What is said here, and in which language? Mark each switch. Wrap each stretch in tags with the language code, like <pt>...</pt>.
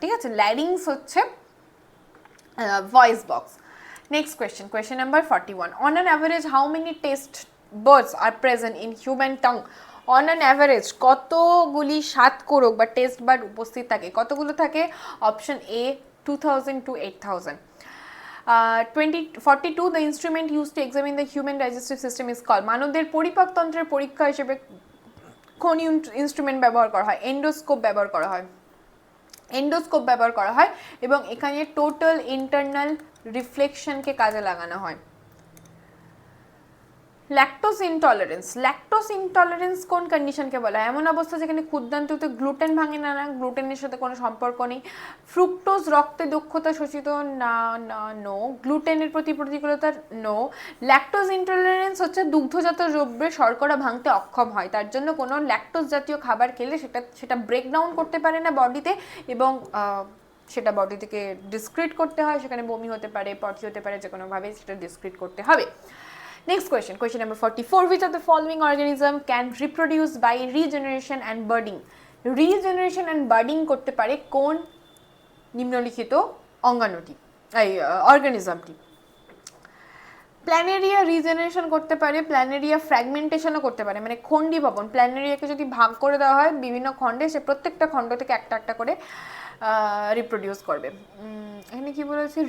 <bn>ঠিক আছে, ল্যারিংস হচ্ছে voice box.</bn> <en>Next question, question number 41, on an average how many taste buds are present in human tongue? On an average</en> <bn>কতগুলি সাতকোরক বা test bird উপস্থিত থাকে? কতগুলো থাকে? Option A 2000 to 8000.</bn> <en>42, the instrument used to examine the human digestive system is called,</en> <bn>মানবদের পরিপাকতন্ত্রের পরীক্ষা হিসেবে কোন instrument ব্যবহার করা হয়? এন্ডোস্কোপ ব্যবহার করা হয়, এন্ডোস্কোপ ব্যবহার করা হয়, এবং এখানে টোটাল ইন্টারনাল রিফ্লেকশনকে কাজে লাগানো হয়। ল্যাকটোজ ইনটলারেন্স, ল্যাকটোজ ইনটলারেন্স কোন কন্ডিশনকে বলা হয়? এমন অবস্থা যেখানে ক্ষুদ্রান্তুতে গ্লুটেন ভাঙে না, গ্লুটেনের সাথে কোনো সম্পর্ক নেই। ফ্রুক্টোজ রক্তে দক্ষতা শোষিত, না না, নো। গ্লুটেনের প্রতি প্রতিকূলতা, নো। ল্যাকটোজ ইনটলারেন্স হচ্ছে দুগ্ধজাত দ্রব্যে শর্করা ভাঙতে অক্ষম হয়, তার জন্য কোনো ল্যাকটোজ জাতীয় খাবার খেলে সেটা ব্রেকডাউন করতে পারে না বডিতে, এবং সেটা বডি থেকে ডিসক্রিট করতে হয়, সেখানে বমি হতে পারে, পটি হতে পারে, যে কোনোভাবে সেটা ডিসক্রিট করতে হবে।</bn> <en>Next question, question number 44, which of the following organism can reproduce by regeneration and budding? Regeneration and budding</en> <bn>করতে পারে কোন নিম্নলিখিত অঙ্গাণুটি, এই অর্গানিজমটি? প্ল্যানেরিয়া রিজেনারেশন করতে পারে, প্ল্যানেরিয়া ফ্র্যাগমেন্টেশনও করতে পারে, মানে খণ্ডী ভবন। প্ল্যানেরিয়াকে যদি ভাগ করে দেওয়া হয় বিভিন্ন খণ্ডে, সে প্রত্যেকটা খণ্ড থেকে একটা একটা করে রিপ্রোডিউস করবে। এখানে কি বলেছে?</bn>